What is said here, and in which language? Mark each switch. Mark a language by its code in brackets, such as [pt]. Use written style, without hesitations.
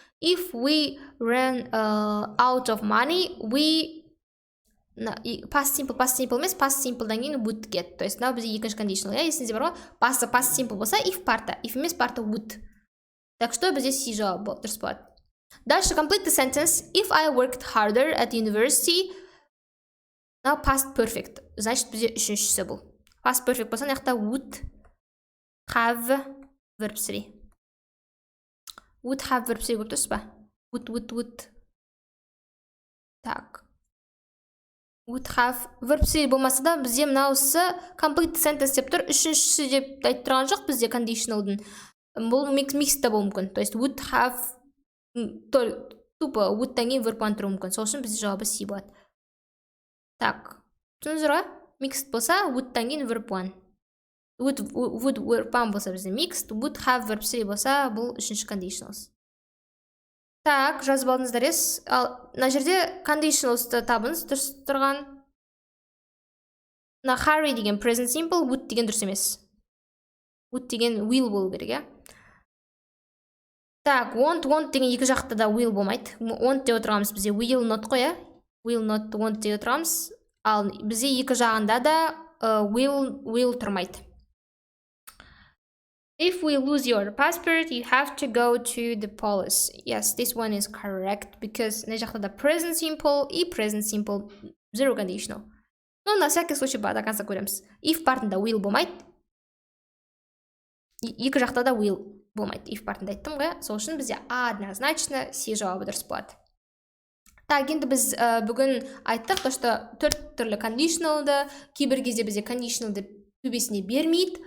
[en] If we ran out of money, we, [kk] past simple емес, [en] past simple'дан кейін would get. [ru] То есть, [kk] мынау бізде екінші conditional, ja, есіңізде бар ғой, past simple болса, if парты, if емес парты would. [ru] Так что [kk] бізде C жауабы дұрыс болады. [ru] Дальше, [en] complete the sentence. If I worked harder at university, now past perfect. [ru] Значит, [kk] бізде үшіншісі бұл. Past perfect болса, мына жақта would have verb 3. [en] would have verb 3 көріп тұрсыз ба? Would. [ru] Так. [kk] Would have verb 3 болмаса да, бізде мынауысы complete sentence деп тұр. Үшіншісі деп айтып тұрған жоқ бізде conditionalдың. Бұл mixed болуы мүмкін. [ru] То есть [kk] would have тупо would-тан кейін verb 1 тұруы мүмкін. Сол үшін бізде жауабы C болады. [ru] Так. [kk] Түсіндіңіздер ғой? Mixed болса would-тан кейін verb 1. Would verb 1 болса бізде mixed, would have verb 3 болса бұл үшінші conditionals. [ru] Так, [kk] жазып алдыңыздар ес. Ал мына жерде conditionals'ты табыңыз, дұрыс тұрған. Мына Harry деген present simple, would деген дұрыс емес. Would деген will болу керек, иә? [ru] Так, [kk] want деген екі жақта да will болмайды. Want деп отырғанымыз бізде will not қой, иә? Will not, want деп отырғанымыз. Ал бізде екі жағында да will тұрмайды. [en] If we lose your passport, you have to go to the police. Yes, this one is correct because [ru] на [en] жақта да present simple [ru] и [en] present simple zero conditional. [ru] Но на всякий случай до конца [kk] көреміз. If партында will болмайды. Екі жақта да will болмайды. If партында айттым ғой, сол үшін бізде [ru] однозначно [kk] C жауабы дұрыс болады. [ru] Так, [kk] енді біз бүгін айттық, [ru] что [kk] 4 түрлі conditionalды, кейбір кезде бізде conditionalды төбесіне бермейді.